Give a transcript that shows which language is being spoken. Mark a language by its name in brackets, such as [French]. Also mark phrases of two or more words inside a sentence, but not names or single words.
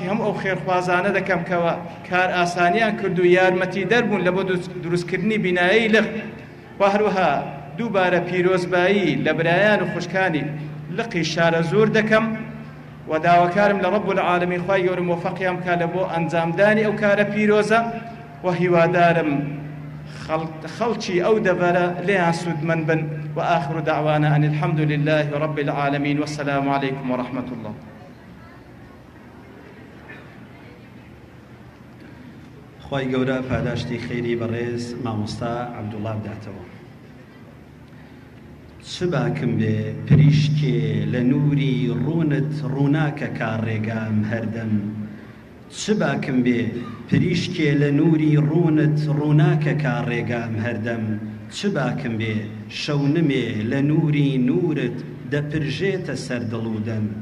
[Central Kurdish] هەموو ئەو خێرخوازانە دەکەم کەوا کار ئاسانیان کرد و یارمەتی دەربوون لە بۆ دروستکردنی بینایی لق و هەروەها دووبارە پیرۆزبایی لە برایان و خوشکانی لقی شارە زۆر دەکەم و داواکارم لە [Arabic] ڕەب العالەمین [Central Kurdish] خوای گەورە موفەقیان بکا لە بۆ ئەنجامدانی ئەو کارە پیرۆزە و هیوادارم خەڵکی ئەو دەبەرە لێیان سوودمەند بن و [Arabic] آخر دعوانا أن الحمد لله رب العالمين والسلام عليكم ورحمة الله. [Central Kurdish] خوای گەورە پاداشتی خێری بەڕێز مامۆستا عەبدوڵڵا بداتەوە. چ باکم بێ پریشکێ لە نووری ڕوونت ڕووناکە کارڕێگام هەردەم چ باکم بێ پریشکێ لە نووری ڕوونت ڕووناکە کارڕێگام هەردەم چ باکم بێ شەونمێ لە نووری نورت دەپرژێتە سەر دڵ و دەم